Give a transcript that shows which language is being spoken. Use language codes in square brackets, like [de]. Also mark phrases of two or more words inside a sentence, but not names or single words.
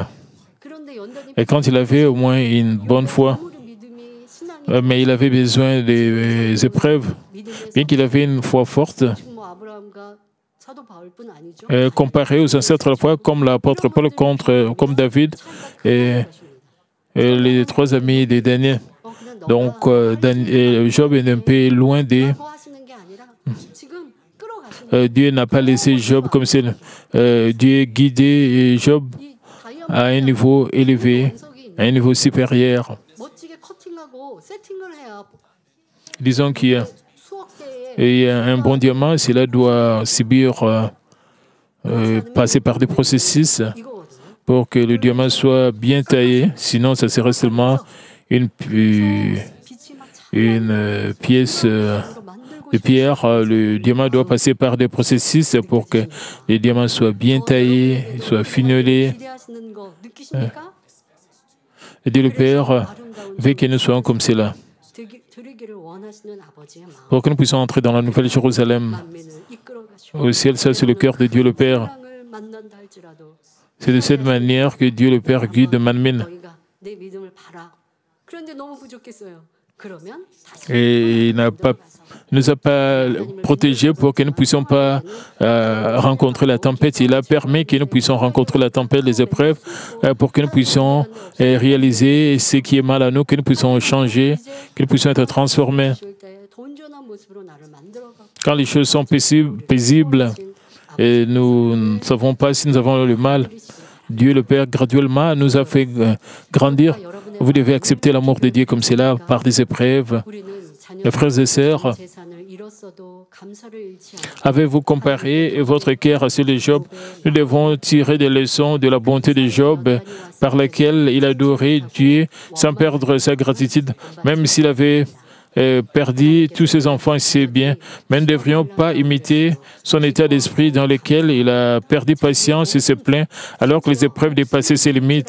[fr] Et quand il avait au moins une bonne foi, mais il avait besoin des épreuves, bien qu'il avait une foi forte, comparé aux ancêtres de la foi, comme l'apôtre Paul, comme David et les trois amis des Daniel. Donc, Job est un peu loin des... Dieu n'a pas laissé Job comme ça. Dieu guidait Job [ko] 이 [fr] à un [ko] 다이아몬드 [fr] niveau élevé, à un niveau supérieur. [ko] 멋지게 커팅하고 세팅을 해야 [fr] Disons qu'il y a, [ko] 수억 개의 [fr] il y a un bon diamant, cela doit subir, passer par des processus [ko] 이거거든요. [fr] pour que le diamant soit bien taillé. Sinon, ça serait seulement une, [ko] 빛이 막 [fr] une pièce [ko] 찬란으로 만들고 [fr] de pierre. Le diamant doit passer par des processus pour que les diamants soient bien taillés, soient fignolés. [ko] 기대하시는 거 느끼십니까? [fr] Et Dieu le Père veut que nous soyons comme cela, [ko] 드리기를 원하시는 아버지의 마음 [fr] pour que nous puissions entrer dans la nouvelle Jérusalem. [ko] 만민을 이끌어 가시고 [fr] Au ciel, ça c'est le cœur de Dieu le Père. [ko] 사랑을 만난다 할지라도 [fr] C'est de cette manière que Dieu le Père guide Manmin. [ko] 너희가 내 믿음을 봐라. 그런데 너무 부족했어요. 그러면 다시 [fr] Et il ne nous a pas protégés pour que nous ne puissions pas rencontrer la tempête. Il a permis que nous puissions rencontrer la tempête, les épreuves, pour que nous puissions réaliser ce qui est mal à nous, que nous puissions changer, que nous puissions être transformés. [ko] 쉴 때 온전한 모습으로 나를 만들어가. [fr] Quand les choses sont paisibles et nous ne savons pas si nous avons le mal, Dieu le Père graduellement nous a fait grandir. Vous devez accepter l'amour de Dieu comme cela, par des épreuves. Mes frères et sœurs, [ko] 재산을 잃었어도 감사를 잃지 않고 [fr] avez-vous comparé votre cœur à celui de Job? Nous devons tirer des leçons de la bonté de Job, par laquelle il adorait Dieu sans perdre sa gratitude, même s'il avait perdu tous ses enfants et ses biens. Mais nous ne devrions pas imiter son état d'esprit dans lequel il a perdu patience et se plaint alors que les épreuves dépassaient ses limites.